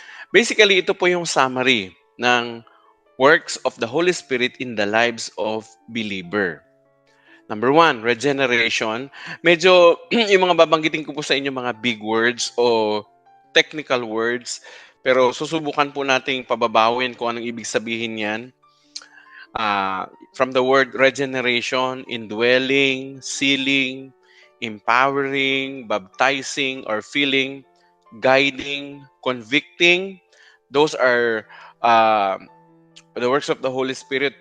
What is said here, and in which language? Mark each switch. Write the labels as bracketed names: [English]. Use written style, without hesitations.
[English] Basically, [Filipino] ito po yung [English] summary ng works of the Holy Spirit in the lives of believer. Number one, regeneration. [Filipino] Medyo yung mga babanggitin ko po sa inyo mga big words o technical words, pero susubukan po nating pababawin kung anong ibig sabihin yan. [English] From the word regeneration, indwelling, sealing, empowering, baptizing or filling, guiding, convicting. Those are uh, the works of the Holy Spirit.